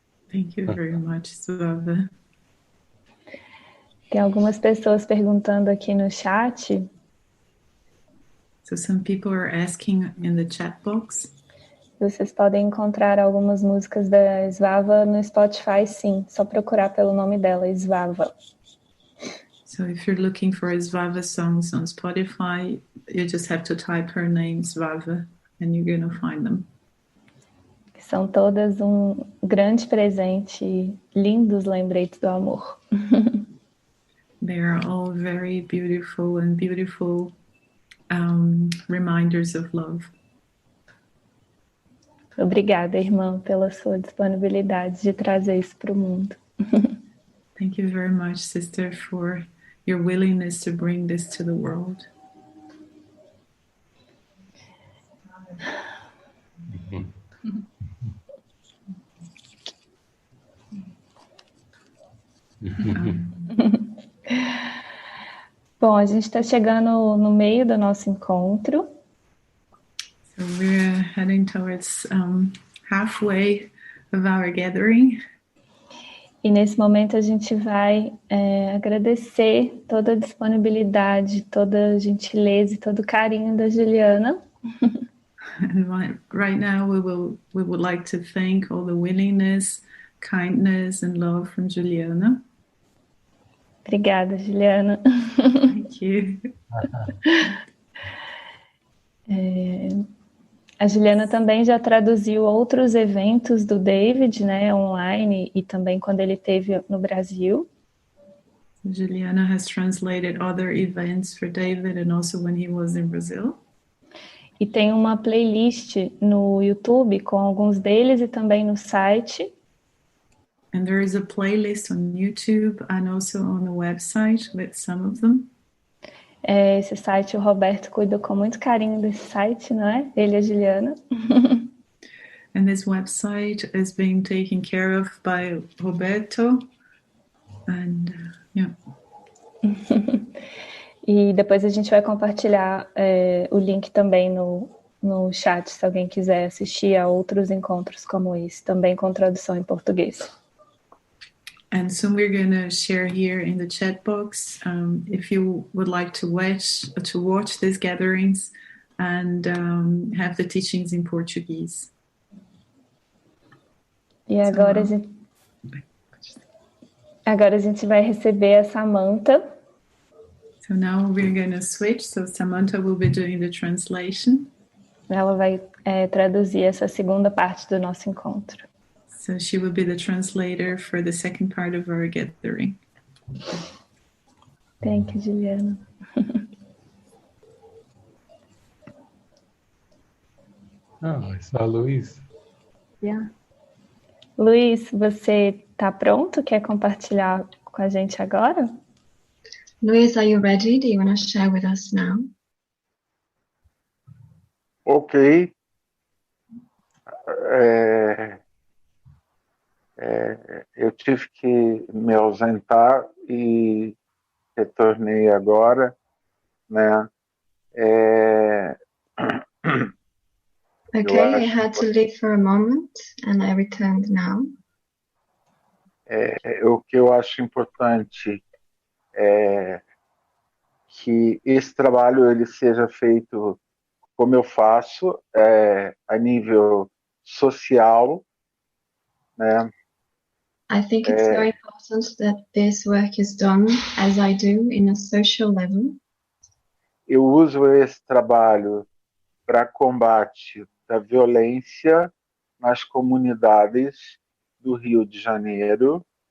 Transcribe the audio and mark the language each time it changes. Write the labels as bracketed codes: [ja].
[en] Thank you very much, Svava. [pt] Tem algumas pessoas perguntando aqui no chat. [en] So some people are asking in the chat box. [pt] Vocês podem encontrar algumas músicas da Svava no Spotify, sim. Só procurar pelo nome dela, Svava. [en] So if you're looking for Svava songs on Spotify, you just have to type her name, Svava, and you're going to find them. [pt] São todas um grande presente e lindos lembretes do amor. [en] They are all very beautiful and beautiful reminders of love. [pt] Obrigada, irmã, pela sua disponibilidade de trazer isso para o mundo. [en] Thank you very much, sister, for your willingness to bring this to the world. [pt] Bom, a gente está chegando no meio do nosso encontro. [en] So we're heading towards halfway of our gathering. [pt] E nesse momento a gente vai agradecer toda a disponibilidade, toda a gentileza e todo o carinho da Juliana. [en] And right now we would like to thank all the willingness, kindness and love from Juliana. [pt] Obrigada, Juliana. [en] Thank you. [pt] A Juliana também já traduziu outros eventos do David, né, online, e também quando ele esteve no Brasil. [en] Juliana has translated other events for David and also when he was in Brazil. [pt] E tem uma playlist no YouTube com alguns deles e também no site. [en] And there is a playlist on YouTube and also on the website with some of them. [pt] Esse site o Roberto cuida com muito carinho desse site, não é? Ele e a Juliana. [en] And this website is being taken care of by Roberto. And yeah. [pt] E depois a gente vai compartilhar o link também no chat, se alguém quiser assistir a outros encontros como esse, também com tradução em português. [en] And soon we're going to share here in the chat box if you would like to watch these gatherings and have the teachings in Portuguese. [pt] E agora, agora a gente vai receber a Samantha. [en] So now we're going to switch. So Samantha will be doing the translation. [pt] Ela vai traduzir essa segunda parte do nosso encontro. [en] So she will be the translator for the second part of our gathering. Thank you, Juliana. Oh, I saw Luis. Yeah. [pt] Luiz, você está pronto? Quer compartilhar com a gente agora? [en] Luis, are you ready? Do you want to share with us now? Ok. [pt] Eu tive que me ausentar e retornei agora, né? [en] Okay, I had to leave for a moment and I returned now. [pt] O que eu acho importante é que esse trabalho ele seja feito como eu faço, a nível social, né? [en] I think it's very important that this work is done as I do in a social level. [pt] Eu uso esse trabalho para combate da violência nas comunidades do Rio de Janeiro.